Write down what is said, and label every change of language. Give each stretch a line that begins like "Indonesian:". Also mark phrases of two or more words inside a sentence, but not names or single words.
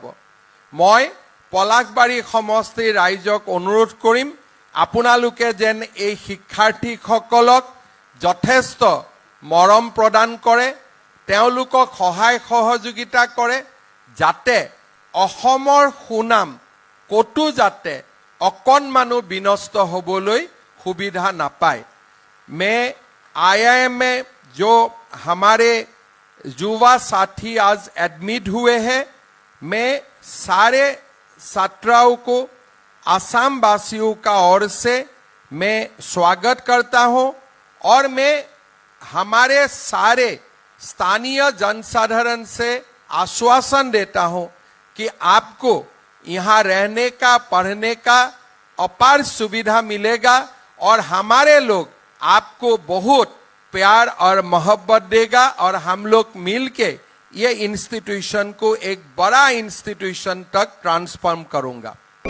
Assamese: মই পলাশবাৰী সমষ্টিৰ ৰাইজক অনুৰোধ কৰিম, আপোনালোকে যেন এই শিক্ষাৰ্থীসকলক যথেষ্ট মৰম প্ৰদান কৰে, তেওঁলোকক সহায় সহযোগিতা কৰে, যাতে অসমৰ সুনাম কতো যাতে অকণমানো বিনষ্ট হ'বলৈ সুবিধা নাপায়।
Hindi: मैं IIM में जो हमारे युवा साथी आज एडमिट हुए हैं, मैं सारे छात्राओं को आसाम वासियों का ओर से मैं स्वागत करता हूं और मैं हमारे सारे स्थानीय जनसाधारण से आश्वासन देता हूं कि आपको यहाँ रहने का, पढ़ने का अपार सुविधा मिलेगा और हमारे लोग आपको बहुत प्यार और मोहब्बत देगा और हम लोग मिलके ये इंस्टीट्यूशन को एक बड़ा इंस्टीट्यूशन तक ट्रांसफॉर्म करूंगा।